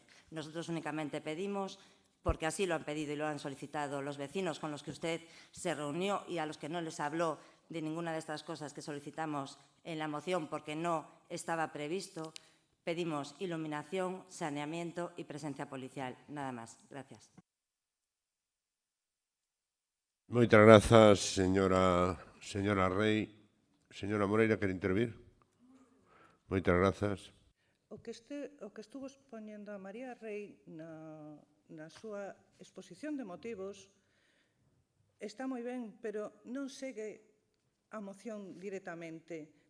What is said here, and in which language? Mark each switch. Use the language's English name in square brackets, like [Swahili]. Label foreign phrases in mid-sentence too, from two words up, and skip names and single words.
[Spanish] Nosotros únicamente pedimos, porque así lo han pedido y lo han solicitado los vecinos con los que usted se reunió y a los que no les habló de ninguna de estas cosas que solicitamos en la moción porque no estaba previsto, pedimos iluminación, saneamiento y presencia policial. Nada más. Gracias. [Galician] Moitas grazas, señora Rey. Señora Moreira, quere intervir? Moitas grazas. O que estuvo expoñendo a María Rey na súa exposición de motivos está moi ben, pero non segue a moción directamente.